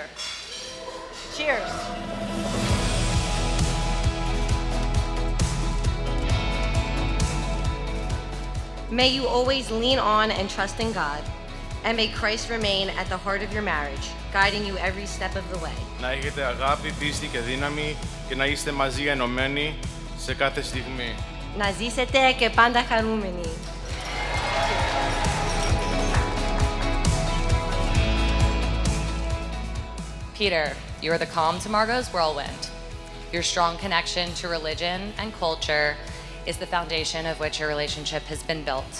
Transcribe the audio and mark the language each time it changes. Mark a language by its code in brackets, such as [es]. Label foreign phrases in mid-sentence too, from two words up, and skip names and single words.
[en] Cheers. May you always lean on and trust in God, and may Christ remain at the heart of your marriage, guiding you every step of the way. [el] Να έχετε αγάπη, πίστη και δύναμη και να είστε μαζί ενωμένοι σε κάθε στιγμή. Να ζήσετε και πάντα χαρούμενοι. [en] Peter, you are the calm to Margo's whirlwind. Your strong connection to religion and culture is the foundation of which your relationship has been built.